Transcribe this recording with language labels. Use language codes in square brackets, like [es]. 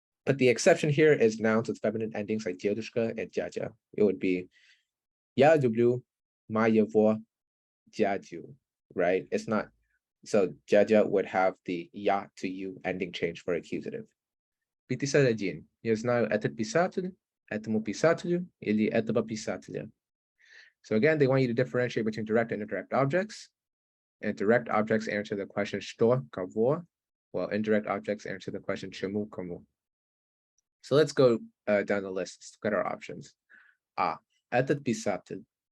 [en] But the exception here is nouns with feminine endings like дедушка and дядя. It would be [ru] я люблю моего дядю, [en] right? It's not, so дядя would have the я to you ending change for accusative. 51. [ru] Я знаю этот писатель, этому писателю или этого писателя. [en] So again, they want you to differentiate between direct and indirect objects. And direct objects answer the question [ru] что, кого, [en] while indirect objects answer the question [ru] чему, кому. [en] So let's go down the list. Let's look at our options. [ru] Этот писатель.